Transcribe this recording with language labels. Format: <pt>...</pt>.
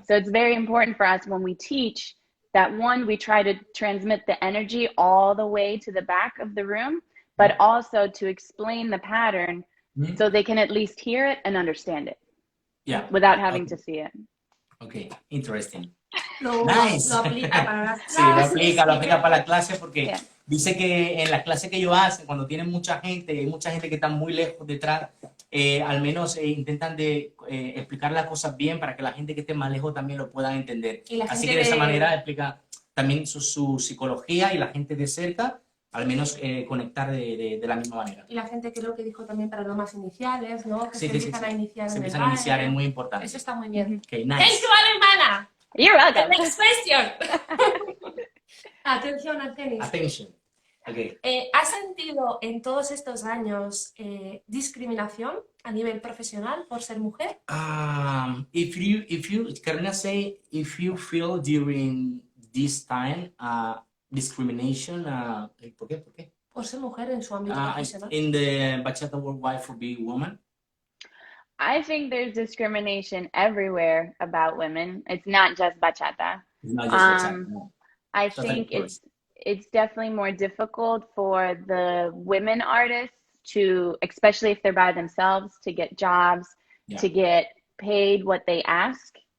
<en>So it's very important for us when we teach that, one, we try to transmit the energy all the way to the back of the room, but also to explain the pattern so they can at least hear it and understand it without having to see it. Okay, interesting. Nice.</en> <es>Lo aplica para las clases. Sí, lo aplica para la clase porque dice que en las clases que ellos hacen, cuando tienen mucha gente, hay mucha gente que está muy lejos detrás, al menos intentan de explicar las cosas bien para que la gente que esté más lejos también lo pueda entender. Así que de esa manera explica también su psicología y la gente de cerca, al menos conectar de la misma manera. Y la gente creo que dijo también para normas iniciales, ¿no? Que Sí, se empiezan a iniciar se en el empiezan a iniciar, baile. es muy importante. Eso está muy bien.</es> <en>Okay, nice. Thank you, Alemana. You're welcome. The next question. Atención, Argenis. Attention. Okay.</en> <es>¿Has sentido en todos estos años discriminación a nivel profesional por ser mujer?</es> <en>If you, Karina say, if you feel during this time, discrimination,</en> <es>¿por qué? ¿Por qué? Por ser mujer en su ámbito profesional.</es> <en>In the bachata worldwide for being woman? I think there's discrimination everywhere about women. It's not just bachata. It's not just bachata. No. I think it's definitely more difficult for the women artists to, especially if they're by themselves, to get jobs, to get paid what they ask.</en>